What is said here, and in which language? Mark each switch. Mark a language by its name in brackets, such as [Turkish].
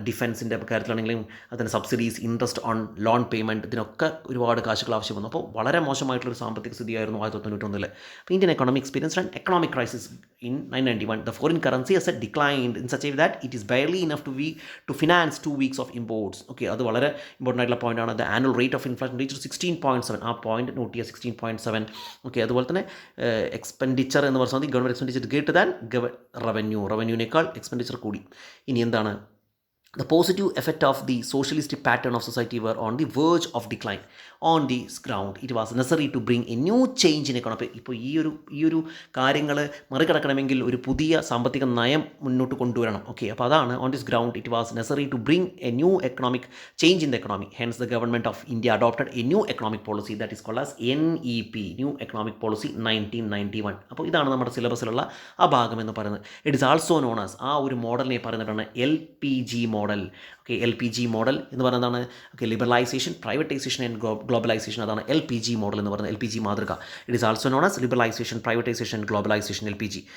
[Malayalam] ഡിഫൻസിൻ്റെ കാര്യത്തിലാണെങ്കിലും അതിന് subsidies, interest on loan payment, ഇതിനൊക്കെ ഒരുപാട് കാശുകൾ ആവശ്യം വന്നു. അപ്പോൾ വളരെ മോശമായിട്ടുള്ളൊരു സാമ്പത്തിക സ്ഥിതിയായിരുന്നു 1991. [English] അപ്പോൾ Indian economy experienced an economic crisis in 1991. The foreign currency has declined in such a way that it is barely enough to finance 2 weeks of imports. [Malayalam] അത് വളരെ ഇമ്പോർട്ടൻ്റ് ആയിട്ടുള്ള പോയിൻ്റാണ്. [English] The annual rate of inflation reach 16.7. [Malayalam] ആ point not ചെയ്യുക, 16.7. അതുപോലെ തന്നെ expenditure എന്ന് പറഞ്ഞാൽ [English] government expenditure greater than [Malayalam] റവന്യൂവിനേക്കാൾ expenditure കൂടി. ഇനി എന്താണ്? [English] The positive effect of the socialistic pattern of society were on the verge of decline. On this ground, it was necessary to bring a new change in economy. [Malayalam] ഇപ്പോൾ ഈ ഒരു കാര്യങ്ങൾ മറികടക്കണമെങ്കിൽ ഒരു പുതിയ സാമ്പത്തിക നയം മുന്നോട്ട് കൊണ്ടുവരണം. അപ്പോൾ അതാണ് [English] on this ground it was necessary to bring a new economic change in the economy. Hence the government of India adopted a new economic policy that is called as NEP, New Economic Policy 1991. [Malayalam] അപ്പോൾ ഇതാണ് നമ്മുടെ സിലബസിലുള്ള ആ ഭാഗം എന്ന് പറയുന്നത്. [English] it is also known as, [Malayalam] ആ ഒരു മോഡലിനെ പറയുന്നതാണ് LPG മോഡൽ. LPG മോഡൽ എന്ന് പറയുന്നതാണ് ലിബറലൈസേഷൻ, പ്രൈവറ്റൈസേഷൻ ആൻഡ് ഗ്ലോബലൈസേഷൻ. അതാണ് LPG മോഡൽ എന്ന് പറയുന്നത്, LPG മാതൃക. [English] It is also known as liberalisation, privatisation, globalisation, LPG.